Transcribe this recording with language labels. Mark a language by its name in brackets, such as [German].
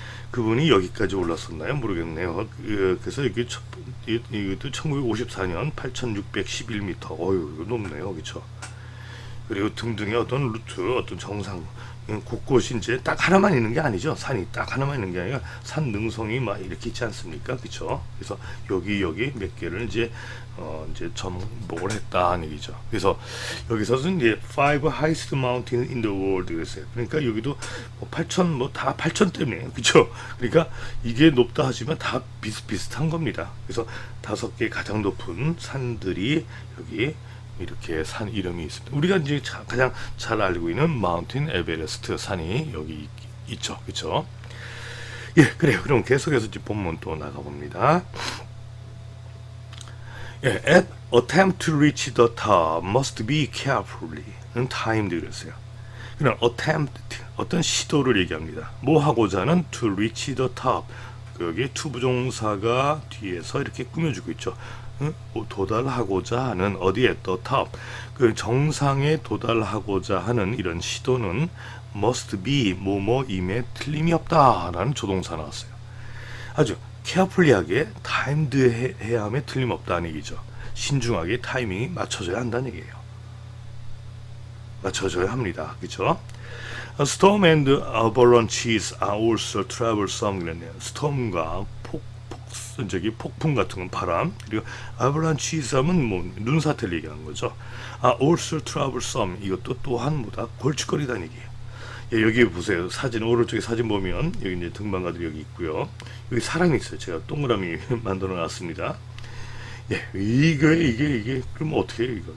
[Korean] 그분이 여기까지 올랐었나요? 모르겠네요. 그래서 이게 이것도 1954년 8,611m. 어유, 이거 높네요. 그렇죠? 그리고 등등의 어떤 루트, 어떤 정상 곳곳이 이제 딱 하나만 있는 게 아니죠. 산이 딱 하나만 있는 게 아니라 산 능성이 막 이렇게 있지 않습니까? 그렇죠? 그래서 여기 몇 개를 이제 접목을 했다는 얘기죠. 그래서 여기서는 이제 [English] 5 highest mountain in the world [Korean] 그랬어요. 그러니까 여기도 8,000 다 8,000대네요. 그렇죠? 그러니까 이게 높다 하지만 다 비슷비슷한 겁니다. 그래서 5개 가장 높은 산들이 여기 이렇게 산 이름이 있습니다. 우리가 이제 가장 잘 알고 있는 마운틴 에베레스트 산이 여기 있죠. 그렇죠? 예, 그래요. 그럼 계속해서 이제 본문 또 나가봅니다. [English] 예, attempt to reach the top must be carefully timed [Korean] 그랬어요. 그냥 attempt 어떤 시도를 얘기합니다. 뭐 하고자 하는 [English] to reach the top [Korean] 여기 to 부정사가 뒤에서 이렇게 꾸며주고 있죠. 도달하고자 하는 어디에 [English] the top [Korean] 그 정상에 도달하고자 하는 이런 시도는 [English] must be [Korean] 뭐뭐임에 틀림이 없다라는 조동사 나왔어요. 아주 carefully하게 timed 해야 함에 틀림없다는 얘기죠. 신중하게 타이밍이 맞춰져야 한다는 얘기예요. 맞춰져야 합니다. 그렇죠? [English] Storm and avalanches are also troublesome [Korean] 그랬네요. 스톰과 저기 폭풍 같은 건 바람, 그리고 avalanche이섬은 뭐 눈사태를 얘기하는 거죠. [English] also troublesome, [Korean] 이것도 또한 뭐다, 골칫거리다는 얘기예요. 예, 여기 보세요. 사진, 오른쪽에 사진 보면 여기 이제 등반가들이 여기 있고요. 여기 사람이 있어요. 제가 동그라미 만들어 놨습니다. 예, 이게 그럼 어떻게 해요?